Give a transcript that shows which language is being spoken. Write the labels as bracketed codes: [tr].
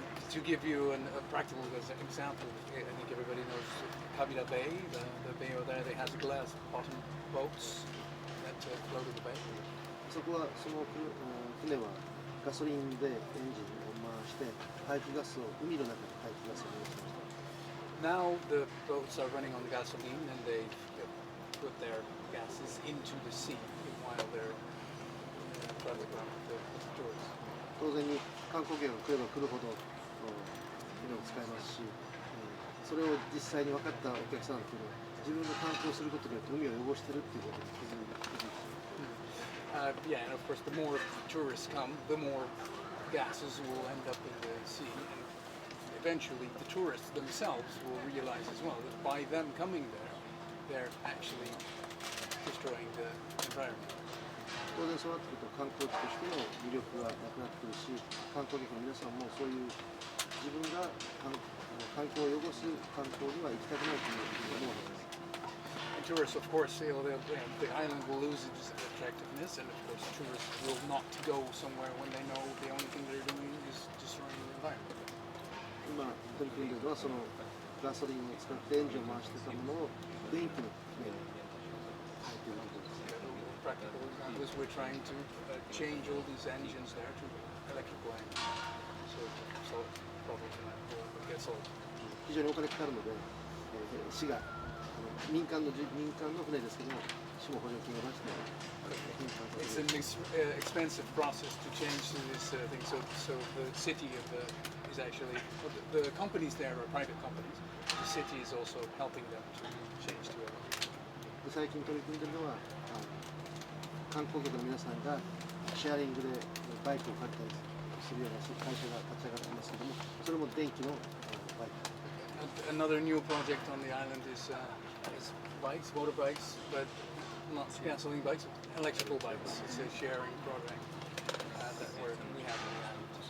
[en] To give you a practical example, I think everybody knows Kabila Bay, the bay over there. They has glass bottom boats that float in the bay. [ja] そこはその船はガソリンでエンジンを回して排気ガスを海の中に排気ガスを流しました。 [en] Now the boats are running on gasoline and they put their gases into the sea while they're traveling around with the tourists. [ja] 当然に観光客が来れば来るほど船を使いますし、それを実際に分かったお客さんっていうのは自分が観光することによって海を汚してるっていうことに気づいて。 [en] Yeah, and of course, the more tourists come, the more gases will end up in the sea, and eventually the tourists themselves will realize as well that by them coming there, they're actually destroying the environment. [ja] 当然そうなってくると観光地としての魅力がなくなってくるし、観光客の皆さんもそういう自分が環境を汚す観光には行きたくないという思うわけです。 [en] Tourists, of course, the island will lose its attractiveness, and of course, tourists will not go somewhere when they know the only thing they're doing is destroying the environment. [ja] 今取り組んでいるのはそのガソリンを使ってエンジンを回してたものを電気の船に変えているところです。 [en] Practical example is we're trying to change all these engines there to electrical engines, so solve problems in that will get solved. [ja] 非常にお金かかるので、市が民間の船ですけども、市も補助金を出して。 [en] It's an expensive process to change to this thing. So the city is actually the companies there are private companies. The city is also helping them to change to it. [ja] 最近取り組んでいるのは観光客の皆さんがシェアリングでバイクを借りたりするような会社が立ち上がっていますけども、それも電気のバイク。 [en] Another new project on the island is bikes, motorbikes, but not gasoline bikes, electrical bikes. It's a sharing project that we have on the island.